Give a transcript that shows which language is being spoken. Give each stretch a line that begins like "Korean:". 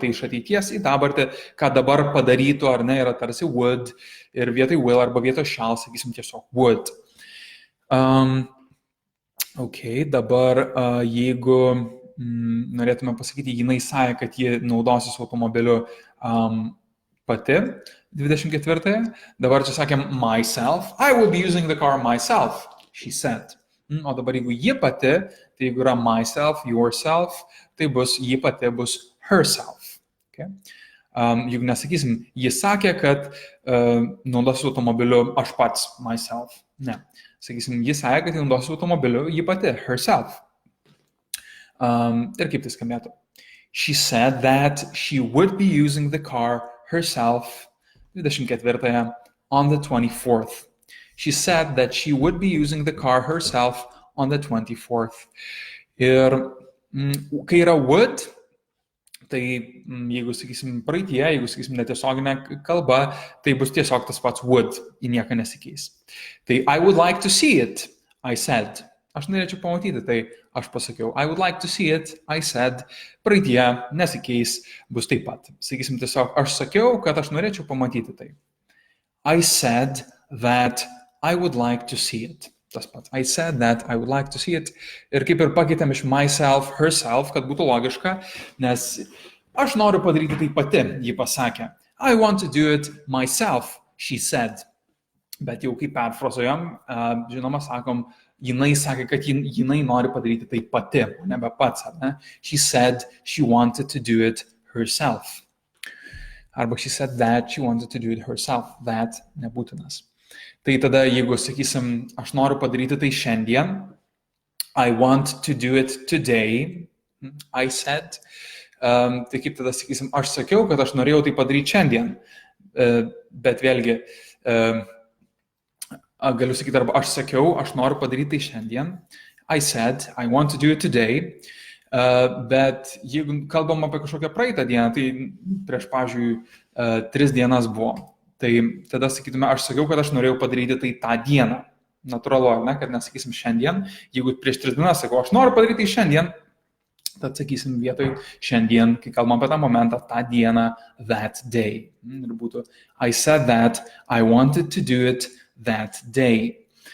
Lithuanian: Tai iš ateities į dabartį, ką dabar padarytų ar ne, yra tarsi would ir vietoj will arba vietoj shall, sakysim tiesiog would. Ok, dabar jeigu norėtume pasakyti, jinai sakė, kad ji naudosis automobiliu pati 24. Dabar čia sakėm myself.
English: I will be using the car myself, she said.
Lithuanian: O dabar jeigu ji pati, tai jeigu yra myself, yourself, tai bus ji pati bus herself. Okay? Jeigu nesakysim, ji sakė, kad naudosis automobiliu aš pats, myself. Ne. Sakysim, ji sakė, kad naudosis automobiliu ji pati, herself. Ir kaip tai skambėtų?
English: She said that she would be using the car herself 24 on the 24th. She said that she would be using the car herself on the 24th.
Lithuanian: Ir kai yra would, tai jeigu sakysim praeitie, jeigu sakysim netiesioginė kalba, tai bus tiesiog tas pats would, į nieką nesikeis.
English: Tai I would like to see it, I said.
Lithuanian: Aš norėčiau pamatyti, tai aš pasakiau.
English: I would like to see it, I said.
Lithuanian: Praeitie nesikeis, bus taip pat. Sakysim tiesiog, aš sakiau, kad aš norėčiau pamatyti tai.
English: I said that I would like to see it.
Lithuanian: Tas pats.
English: I said that I would like to see it.
Lithuanian: Ir kaip ir pakeitėm iš myself, herself, kad būtų logiška, nes aš noriu padaryti tai pati, ji pasakė.
English: I want to do it myself, she said.
Lithuanian: Bet jau kaip perfrazuojam, žinoma, sakom, jinai sakė, kad jinai nori padaryti tai pati, o nebe pats. Ne?
English: She said she wanted to do it herself. Arba she said that she wanted to do it herself.
Lithuanian: That nebūtinas. Tai tada, jeigu sakysim, aš noriu padaryti tai šiandien,
English: I want to do it today, I said.
Lithuanian: Tai kaip tada sakysim, aš sakiau, kad aš norėjau tai padaryti šiandien. Bet vėlgi, galiu sakyti, arba aš sakiau, aš noriu padaryti tai šiandien.
English: I said, I want to do it today.
Lithuanian: Bet jeigu kalbam apie kažkokią praeitą dieną, tai prieš, pavyzdžiui, 3 dienas buvo. Tai tada sakytume, aš sakiau, kad aš norėjau padaryti tai tą dieną. Natūralu, ne, kad nesakysim šiandien. Jeigu prieš 3 dienas sakau, aš noriu padaryti tai šiandien, tad sakysim vietoj šiandien, kai kalbam apie tą momentą, tą dieną, that day. Ir būtų,
English: I said that, I wanted to do it that day.